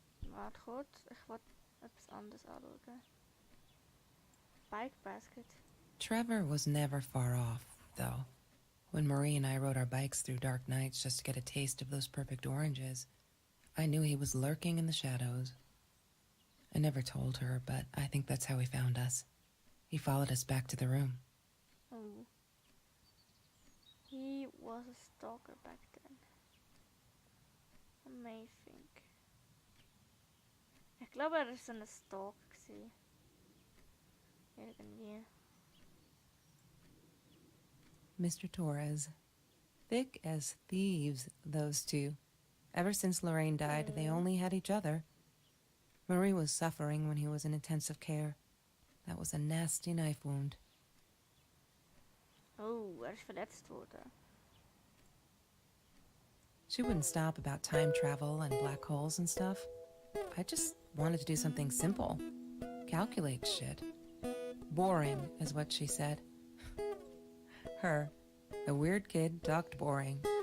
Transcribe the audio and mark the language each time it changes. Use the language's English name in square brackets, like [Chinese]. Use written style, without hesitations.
[German] Warte kurz, ich wollte etwas anderes anschauen. [English] Bike basket. Trevor was never far off, though. When Marie and I rode our bikes through dark nights just to get a taste of those perfect oranges, I knew he was lurking in the shadows. I never told her, but I think that's how he found us. He followed us back to the room. Oh. He was a stalker back then. Amazing. [German] Ich glaube, er ist so eine Stalk gewesen. Irgendwie. [English] Mr. Torres. Thick as thieves, those two. Ever since Lorraine died, they only had each other. Marie was suffering when he was in intensive care. That was a nasty knife wound. [German] Oh, er ist verletzt worden. [English] She wouldn't stop about time travel and black holes and stuff. I just wanted to do something simple. Calculate shit. Boring, is what she said. Her, a weird kid, talked boring.